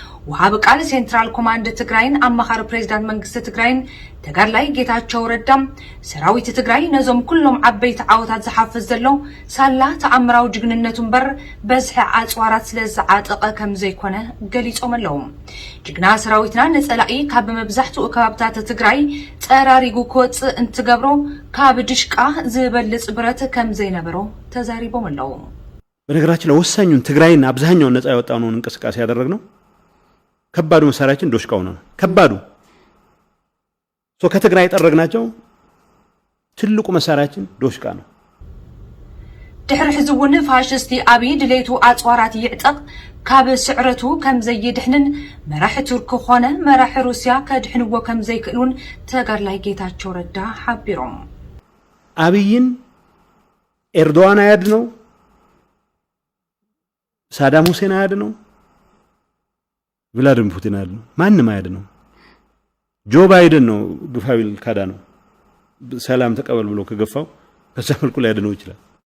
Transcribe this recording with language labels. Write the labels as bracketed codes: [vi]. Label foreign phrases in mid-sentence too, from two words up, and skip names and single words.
[ti] ወሃቢ ቃል ሴንትራል ኮማንድ ትግራይን ኣማኻሪ ፕሬዚዳንት መንግስቲ ትግራይን ተጋድላይ ጌታቸው ረዳ ሰራዊት ትግራይ ነዞም ኩሎም ዓበይቲ ዓወታት ዝሓፍዝ ዘሎ ሳላ ተኣምራዊ ጅግንነቱ እምበር በዝሒ ኣፅዋራት ስለ ዝዓጠቐ ከም ዘይኮነ ገሊፆም ኣለዉ። ጅግና ሰራዊትና ንጸላኢ ካብ መብዛሕትኡ ከባብታት ትግራይ ጠራሪጉ ክወፅእ እንትገብሮ ካብ ድሽቃ ዝበልጽ ብረት ከም ዘይነበሮ ተዛሪቦም ኣለዉ። [am] በነገራችን ላይ ወሳኙን ትግራይን አብዛኛውን ነጻ ያወጣነውን እንቅስቃሴ ያደረግነው ከባዱ መሳሪያችን ዶሽቃው ነው። ከባዱ ሶ ከትግራይ የጠረግናቸው ትልቁ መሳሪያችን ዶሽቃ ነው። [ti] ድሕሪ ሕዚ እውን ፋሽስቲ ኣብይ ድሌቱ ኣጽዋራት ይዕጠቕ ካብ ስዕረቱ ከም ዘይድሕንን መራሒ ቱርክ ኾነ መራሒ ሩስያ ከድሕንዎ ከም ዘይክእሉን ተጋድላይ ጌታቸው ረዳ ሓቢሮም። [am] ኣብይን ኤርዶዋን አያድነው፣ ሳዳም ሁሴን አያድነው፣ ቭላድሚር ፑቲን አያድነው፣ ማንም አያድነው። ጆ ባይደን ነው ግፋ ቢል ካዳ ነው ሰላም ተቀበል ብሎ ከገፋው በዛ መልኩ ሊያድነው ይችላል።